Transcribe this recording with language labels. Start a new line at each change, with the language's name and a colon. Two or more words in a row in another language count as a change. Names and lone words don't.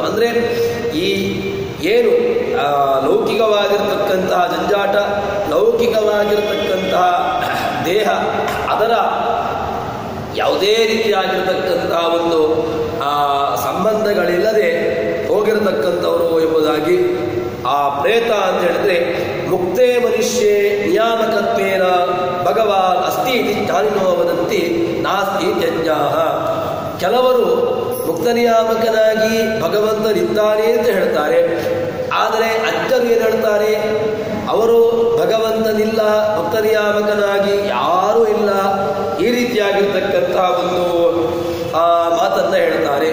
Kannada: ಅಂದರೆ ಈ ಏನು ಲೌಕಿಕವಾಗಿರತಕ್ಕಂತಹ ಜಂಜಾಟ, ಲೌಕಿಕವಾಗಿರತಕ್ಕಂತಹ ದೇಹ, ಅದರ ಯಾವುದೇ ರೀತಿಯಾಗಿರತಕ್ಕಂತಹ ಒಂದು ಸಂಬಂಧಗಳಿಲ್ಲದೆ ಹೋಗಿರತಕ್ಕಂಥವರು ಎಂಬುದಾಗಿ ಆ ಪ್ರೇತ ಅಂತ ಹೇಳಿದ್ರೆ
Sanskrit: ಮುಕ್ತೇ ಮನುಷ್ಯೇ ನಿಯಾಮಕತ್ವೇನ ಭಗವಾನ್ ಅಸ್ತಿ ಇತಿ ಜ್ಞಾನಿನೋ ವದಂತಿ ನಾಸ್ತಿ ಯಜ್ಞಾಃ.
Kannada: ಕೆಲವರು ಮುಕ್ತನಿಯಾಮಕನಾಗಿ ಭಗವಂತನಿದ್ದಾನೆ ಅಂತ ಹೇಳ್ತಾರೆ. ಆದರೆ ಅಜ್ಞರು ಏನು ಹೇಳ್ತಾರೆ, ಅವರು ಭಗವಂತನಿಲ್ಲ, ಮುಕ್ತನಿಯಾಮಕನಾಗಿ ಯಾರೂ ಇಲ್ಲ, ಈ ರೀತಿಯಾಗಿರ್ತಕ್ಕಂತಹ ಒಂದು ಮಾತನ್ನು ಹೇಳ್ತಾರೆ.